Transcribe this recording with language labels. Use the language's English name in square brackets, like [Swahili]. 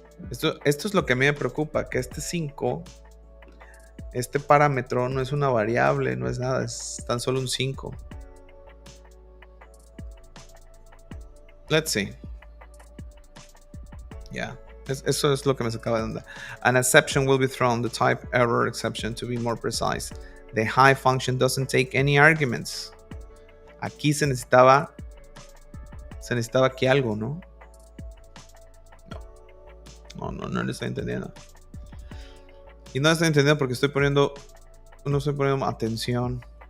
[Spanish] Esto es lo que a mí me preocupa, que este 5, este parámetro no es una variable, no es nada, es tan solo un 5. [English] Let's see. [Spanish] Yeah, eso es lo que me sacaba de onda. [English] An exception will be thrown, the type error exception to be more precise. The high function doesn't take any arguments. [Spanish] Aquí se necesitaba aquí algo, ¿no? No lo estoy entendiendo. Y no lo estoy entendiendo porque no estoy poniendo atención.